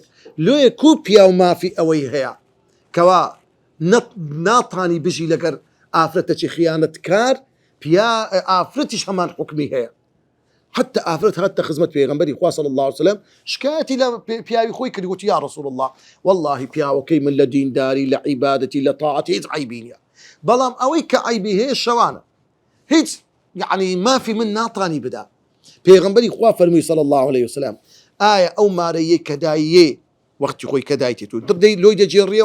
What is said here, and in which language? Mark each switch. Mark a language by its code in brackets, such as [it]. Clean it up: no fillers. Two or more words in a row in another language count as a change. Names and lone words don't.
[ckb] لۆیە کو پیاو مافی ئەوەی هەیە کەوا ناتانی بژی لەگەر ئافرەتێکی خیانەتکار، ئافرەتیش هەمان حوکمی هەیە. حتى ئافرەت هاتە خزمەت پێغەمبەری خوا [ar] صلی الله علیه وسلم، [ckb] شکایەتی لە پیاوی خۆی کردی، گوتی [ar] یا رسول الله والله [ckb] پیاوەکەی من لە دینداری، لە عیبادەتی، لە تاعەتی هیچ عیبی نییە، بەڵام ئەوەی کە عیبی هەیە شەوانە، هیچ یعنی مافی من ناتانی بدا. پێغەمبەری خوا فەرمووی [ar] صلی الله علیه وسلم، [ckb] ئایا ئەو مارەیە کە دایە وەختی خۆی کە دایتێت و دەبدەی لۆی دەجێڕیەوە؟